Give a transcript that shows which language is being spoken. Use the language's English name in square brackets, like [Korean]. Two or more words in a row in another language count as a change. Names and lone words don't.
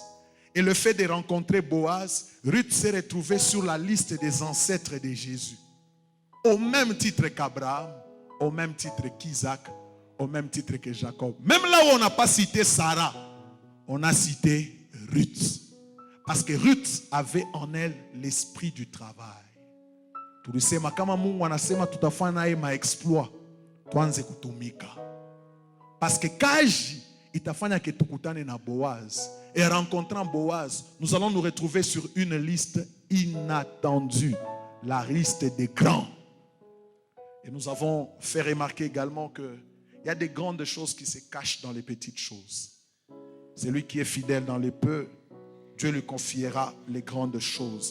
[French] Et le fait de rencontrer Boaz, Ruth s'est retrouvée sur la liste des ancêtres de Jésus. Au même titre qu'Abraham, au même titre qu'Isaac, au même titre que Jacob. Même là où on n'a pas cité Sarah, on a cité Ruth. Parce que Ruth avait en elle l'esprit du travail. [Swahili] Tulisema kama Mungu anasema tutafanya naye maexploit, tuanze kutumika. [French] Parce que [Swahili] kaji itafanya que tukutane na Boaz. [French] Et rencontrant Boaz, nous allons nous retrouver sur une liste inattendue, la liste des grands. Et nous avons fait remarquer également qu'il y a des grandes choses qui se cachent dans les petites choses. Celui qui est fidèle dans les peu, Dieu lui confiera les grandes choses.